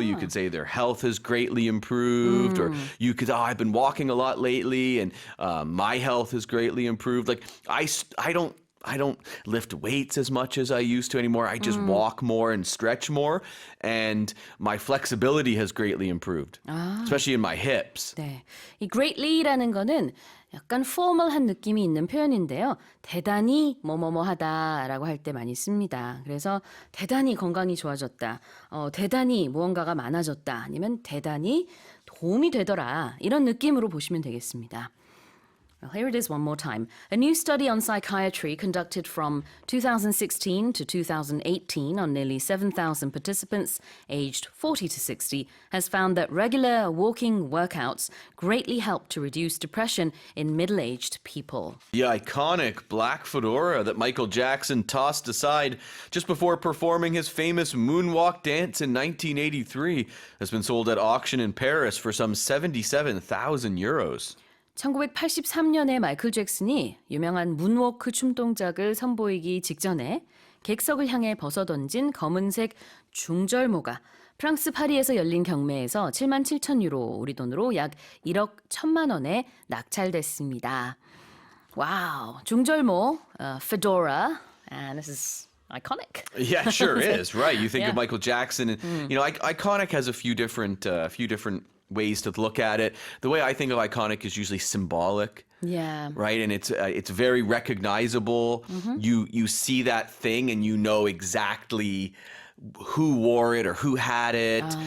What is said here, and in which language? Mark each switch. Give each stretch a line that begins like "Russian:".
English: You could say their health has greatly improved, or you could, I've been walking a lot lately, and my health has greatly improved. Like I don't lift weights as much as I used to anymore. I just walk more and stretch more, and my flexibility has greatly improved, especially in my hips.
Korean: 네, 이 greatly라는 거는 약간 formal한 느낌이 있는 표현인데요. 대단히 뭐뭐뭐하다라고 할 때 많이 씁니다. 그래서 대단히 건강이 좋아졌다, 대단히 무언가가 많아졌다, 아니면 대단히 도움이 되더라 이런 느낌으로 보시면 되겠습니다.
English: Well, here it is one more time. A new study on psychiatry conducted from 2016 to 2018 on nearly 7,000 participants aged 40 to 60 has found that regular walking workouts greatly help to reduce depression in middle-aged people. The iconic black fedora that Michael Jackson tossed aside just before performing his famous moonwalk dance in 1983 has been sold at auction in Paris for some 77,000 euros.
Korean: 1983년에 마이클 잭슨이 유명한 문워크 춤 동작을 선보이기 직전에 객석을 향해 벗어던진 검은색 중절모가 프랑스 파리에서 열린 경매에서 77,000 유로, 우리 돈으로 약 1억 1천만 원에 낙찰됐습니다. 와우, 중절모,
English: fedora, and this is iconic. Yeah, it sure is, right? You think of Michael Jackson, and iconic has a few different ways to look at it. The way I think of iconic is usually symbolic. Yeah. Right, and it's very recognizable. You see that thing and you know exactly who wore it or who had it.